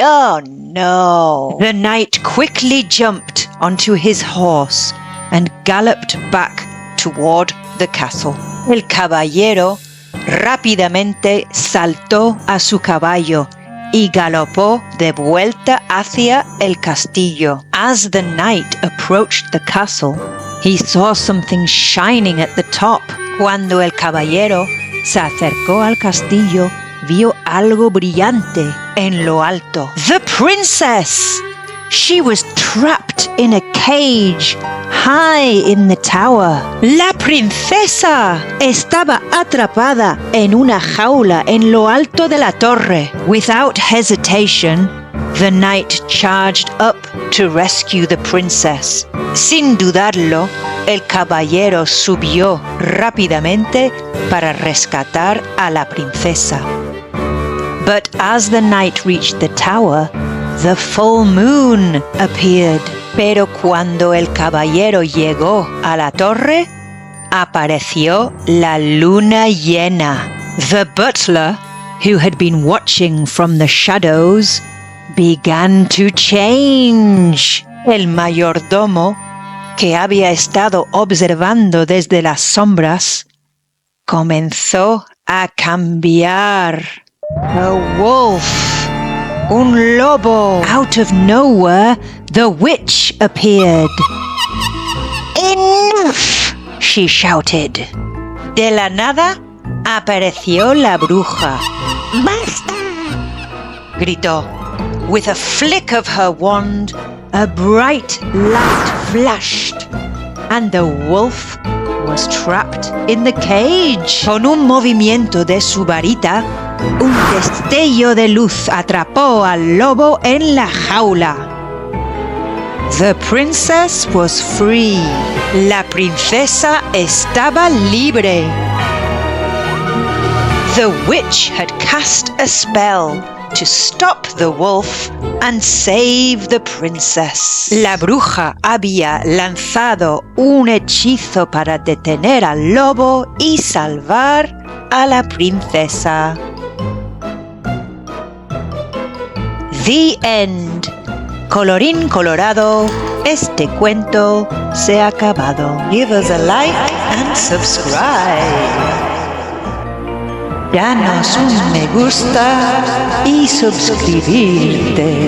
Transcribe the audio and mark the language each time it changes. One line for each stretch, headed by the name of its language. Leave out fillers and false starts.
English: Oh no! The knight quickly jumped onto his horse and galloped back toward the castle.
Spanish: El caballero rápidamente saltó a su caballo y galopó de vuelta hacia el castillo.
English: As the knight approached the castle, he saw something shining at the top.
Spanish: Cuando el caballero se acercó al castillo, vio algo brillante en lo alto.
English: The princess! She was trapped in a cage, high in the tower.
Spanish: La princesa estaba atrapada en una jaula en lo alto de la torre.
English: Without hesitation, the knight charged up to rescue the princess.
Spanish: Sin dudarlo, el caballero subió rápidamente para rescatar a la princesa.
English: But as the knight reached the tower, the full moon appeared.
Spanish: Pero cuando el caballero llegó a la torre, apareció la luna llena.
English: The butler, who had been watching from the shadows, began to change.
Spanish: El mayordomo, que había estado observando desde las sombras, comenzó a cambiar.
English: A wolf,
Spanish: un lobo.
English: Out of nowhere, the witch appeared. Enough, she shouted.
Spanish: De la nada, apareció la bruja. ¡Basta! Gritó.
English: With a flick of her wand, a bright light flashed, and the wolf was trapped in the cage.
Spanish: Con un movimiento de su varita, un destello de luz atrapó al lobo en la jaula.
English: The princess was free.
Spanish: La princesa estaba libre.
English: The witch had cast a spell to stop the wolf and save the princess.
Spanish: La bruja había lanzado un hechizo para detener al lobo y salvar a la princesa.
English: The end.
Spanish: Colorín colorado, este cuento se ha acabado.
English: Give us a like and subscribe.
Spanish: Danos un me gusta y suscribirte.